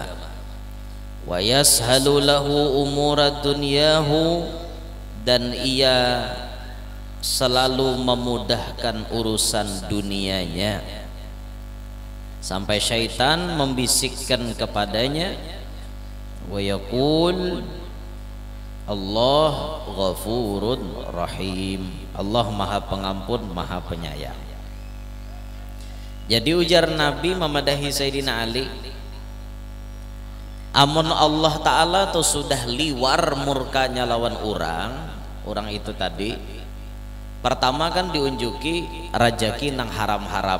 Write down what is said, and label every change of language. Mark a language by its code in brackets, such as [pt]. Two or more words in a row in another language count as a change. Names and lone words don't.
[ar] Wa yashalu lahu umurad dunyahu, [id] dan ia selalu memudahkan urusan dunianya, sampai syaitan membisikkan kepadanya, [ar] wa yaqul Allah ghafurun rahim, [id] Allah maha pengampun maha penyayang. [bjn] Jadi ujar Nabi memadahi Sayyidina Ali, amun Allah Ta'ala tuh sudah liwar murkanya lawan orang itu tadi, pertama kan diunjuki rajaki nang haram-haram.